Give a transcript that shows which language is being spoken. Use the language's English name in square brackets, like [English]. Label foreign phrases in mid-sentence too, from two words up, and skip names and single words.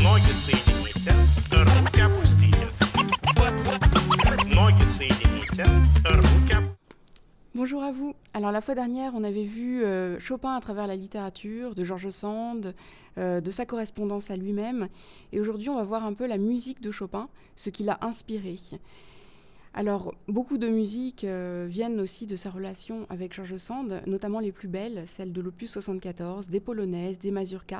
[Russian] Ноги соедините, руки опустите. Ноги соедините, руки опустите. [French] Bonjour à vous. Alors la fois dernière, on avait vu Chopin à travers la littérature, de George Sand, de sa correspondance à lui-même. Et aujourd'hui, on va voir un peu la musique de Chopin, ce qui l'a inspiré. Alors, beaucoup de musiques viennent aussi de sa relation avec George Sand, notamment les plus belles, celles de l'opus 74, des polonaises, des mazurkas.